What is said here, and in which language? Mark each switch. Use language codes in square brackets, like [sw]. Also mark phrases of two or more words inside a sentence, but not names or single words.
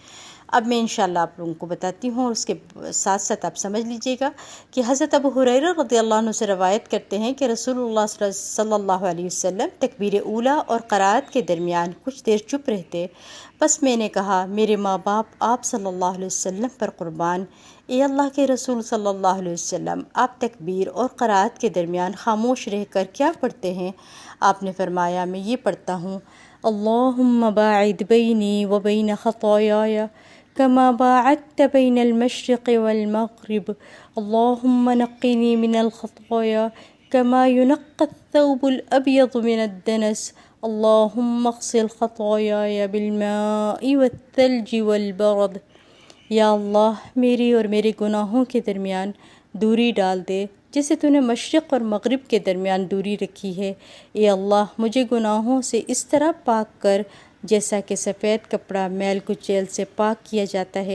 [ur] اب میں [ar] انشاءاللہ [ur] آپ لوگوں کو بتاتی ہوں اور اس کے ساتھ ساتھ آپ سمجھ لیجئے گا کہ حضرت ابو ہریرہ [ar] رضی اللہ عنہ [ur] سے روایت کرتے ہیں کہ رسول اللہ [ar] صلی اللہ علیہ وسلم [ur] تکبیر اولیٰ اور قرأت کے درمیان کچھ دیر چپ رہتے، بس میں نے کہا میرے ماں باپ آپ [ar] صلی اللہ علیہ وسلم [ur] پر قربان، اے اللہ کے رسول [ar] صلی اللہ علیہ وسلم، [ur] آپ تکبیر اور قرأت کے درمیان خاموش رہ کر کیا پڑھتے ہیں؟ آپ نے فرمایا میں یہ پڑھتا ہوں، [ar] اللہم باعد بینی و بین خطایایا کما باعدت بین المشرق والمغرب، اللہم نقنی من الخطایا کما ینقی الثوب الابیض من الدنس، اللہم اغسل خطایایا بالماء والثلج والبرد۔ [ur] یا اللہ میری اور میرے گناہوں کے درمیان دوری ڈال دے جیسے تو نے مشرق اور مغرب کے درمیان دوری رکھی ہے۔ اے اللہ مجھے گناہوں سے اس طرح پاک کر جیسا کہ سفید کپڑا میل کچیل سے پاک کیا جاتا ہے۔